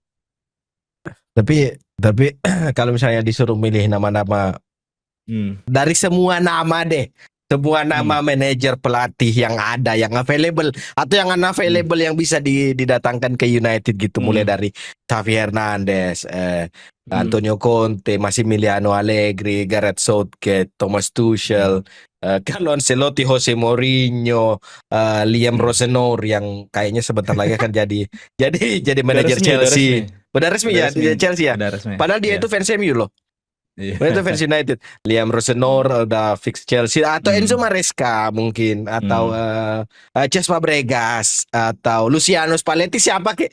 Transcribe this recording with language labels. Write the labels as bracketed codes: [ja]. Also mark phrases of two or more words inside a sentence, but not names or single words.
[id] Tapi kalau misalnya disuruh milih nama-nama Hmm, dari semua nama deh, semua nama hmm, manajer pelatih yang ada, yang available atau yang hmm, unavailable yang bisa didatangkan ke United gitu, mulai hmm, dari Xavi Hernandez, hmm, Antonio Conte, Massimiliano Allegri, Gareth Southgate, Thomas hmm, Tuchel, Carlo Ancelotti, Jose Mourinho, Liam hmm. Rosenor yang kayaknya sebentar lagi akan jadi Udah manajer resmi, udah resmi, Chelsea. Udah resmi udah ya resmi, di Chelsea ya. udah resmi. Padahal dia Iya, itu fans MU loh. iya. Oh, itu fans United. Liam Hmm, Rosenor udah fix Chelsea atau Enzo hmm, Maresca mungkin atau hmm, Cesc Fabregas atau Luciano Spalletti siapa ke